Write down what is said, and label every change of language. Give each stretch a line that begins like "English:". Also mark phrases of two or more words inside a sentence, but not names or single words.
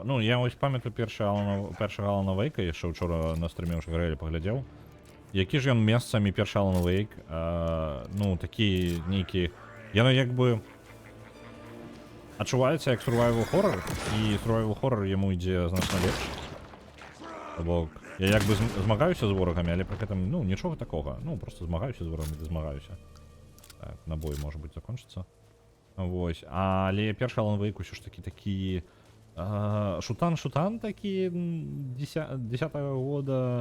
Belarusian: Ну, я вось памятаю першага Алана Вейка, яшчэ учора на стрыме ўжо грэлі паглядзеў. Які ж ён месцамі першы Алан Вейк, ну, такі нейкі... Яно як бы... Адчуваецца як
English: survival horror,
Belarusian: і
English: survival horror
Belarusian: яму ідзе значна лепш. Бо я як бы змагаюся з ворагамі, але пры гэтым, ну, нічога такога. Ну, просто змагаюся з ворагамі, змагаюся. Так, набой, можа быць, закончыцца. Вось. Але першы Алан Вейк усё ж такі шутан такі 10-го года.